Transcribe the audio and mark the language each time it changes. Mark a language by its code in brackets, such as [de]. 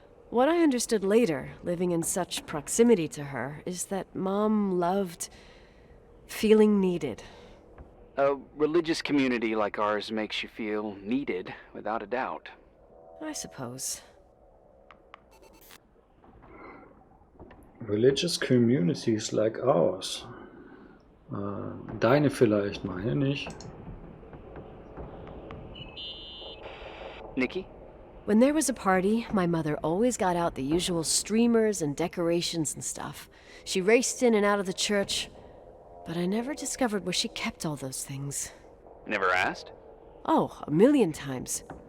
[en] What I understood later, living in such proximity to her, is that Mom loved feeling needed. A religious community like ours makes you feel needed, without a doubt. I suppose. Religious communities like ours. [de] Deine vielleicht, meine nicht. [en] Nikki? When there was a party, my mother always got out the usual streamers and decorations and stuff. She raced in and out of the church, but I never discovered where she kept all those things. Never asked? Oh, a million times.